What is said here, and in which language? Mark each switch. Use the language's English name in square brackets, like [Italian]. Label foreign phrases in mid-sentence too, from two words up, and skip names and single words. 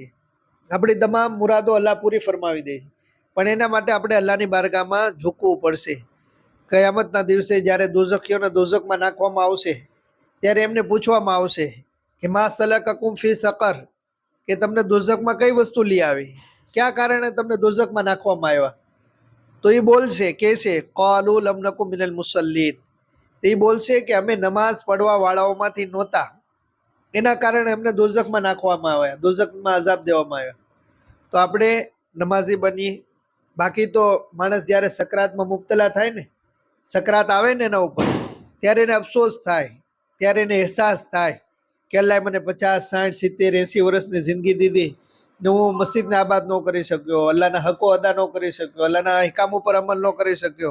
[Gujarati] આપણી તમામ મુરાદો અલ્લાહ પૂરી ફરમાવી દે છે. પણ એના માટે આપણે અલ્લાહની બારગાહમાં ઝૂકવું પડશે. કયામતના દિવસે જ્યારે દોઝખીઓને દોઝખમાં નાખવામાં આવશે, ત્યારે એમને પૂછવામાં આવશે કે [Arabic] ما سلككم في سقر, [Gujarati] કે તમને દોઝખમાં કઈ વસ્તુ લઈ આવી, કયા કારણે તમને દોઝખમાં નાખવામાં આવ્યા? તો એ બોલશે, કહેશે [Arabic] قالوا لم نك من المصلين, [Gujarati] એ બોલશે કે અમે નમાઝ પડવા વાળાઓમાંથી નહોતા, એના કારણે અમને દોઝખમાં નાખવામાં આવ્યા, દોઝખમાં અઝાબ દેવામાં આવ્યા. તો આપણે નમાઝી બની. બાકી તો માણસ જ્યારે સકરાતમાં મુબતલા થાય ને, સકરાત આવે ને એના ઉપર, ત્યારે એને અફસોસ થાય, ત્યારે એને અહેસાસ થાય કે અલ્લાહે મને 50, 60, 70, 80 વર્ષની જિંદગી દીધી ને હું મસ્જિદને આબાદ ન કરી શક્યો, અલ્લાહના હકો અદા ન કરી શક્યો, અલ્લાહના અહેકામ ઉપર અમલ ન કરી શક્યો.